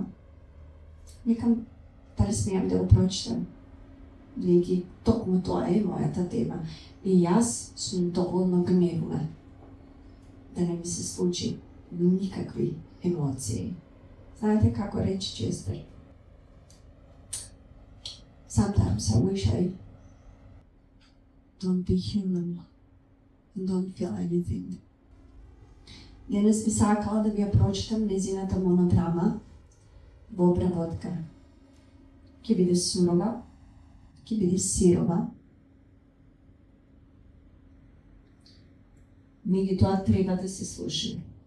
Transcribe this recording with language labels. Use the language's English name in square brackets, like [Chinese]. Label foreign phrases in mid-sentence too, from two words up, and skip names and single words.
[Macedonian] Викам, дали смеам да го прочитам? Веќе, токму тоа е мојата тема. И јас сум доволно гневна да не ми се случи никакви емоции. Знаете како рече Честер? [English] Sometimes I wish I don't be human and don't feel anything. [Macedonian] Денес би сакала да ви ја прочитам незината монодрама во обработка. Ќе биде сурова, ќе биде сирова. Меѓутоа треба да се слуша.